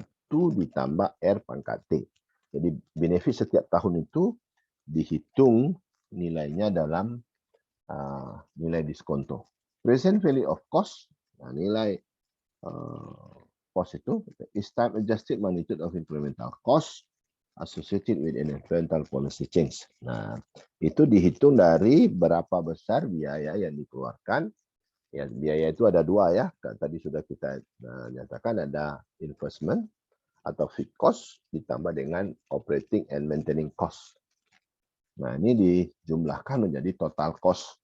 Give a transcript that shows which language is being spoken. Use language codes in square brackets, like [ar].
[id] ditambah R pangkat T. Jadi benefit setiap tahun itu dihitung nilainya dalam nilai diskonto. [en] Present value of cost, [id] nilai cost itu [en] is time adjusted magnitude of incremental cost associated with an environmental policy change. [id] Nah, itu dihitung dari berapa besar biaya yang dikeluarkan. Ya, biaya itu ada dua ya. Tadi sudah kita nyatakan ada investment atau fixed cost ditambah dengan operating and maintaining cost. Nah, ini dijumlahkan menjadi total cost.